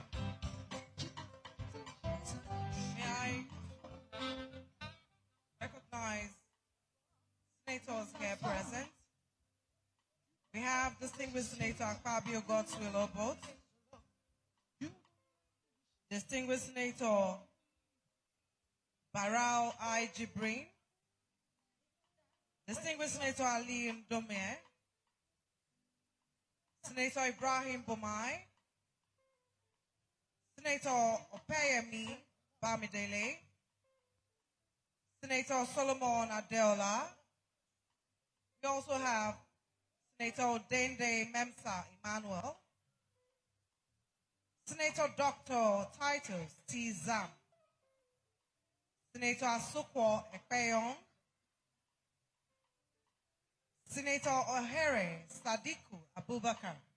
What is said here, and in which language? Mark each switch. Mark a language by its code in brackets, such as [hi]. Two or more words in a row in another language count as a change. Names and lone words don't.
[en] May I recognize senators here present? We have distinguished Senator Fabio Goodwill Obot, distinguished Senator Barao I. Jibrin, distinguished Senator Ali Ndomie, Senator Ibrahim Bomai, Senator Opeyemi Bamidele, Senator Solomon Adeola. We also have Senator Dende Memsa Emmanuel, Senator Dr. Titus T. Zam, Senator Asukwo Ekpeyong, Senator Ohere Sadiku Abubakar.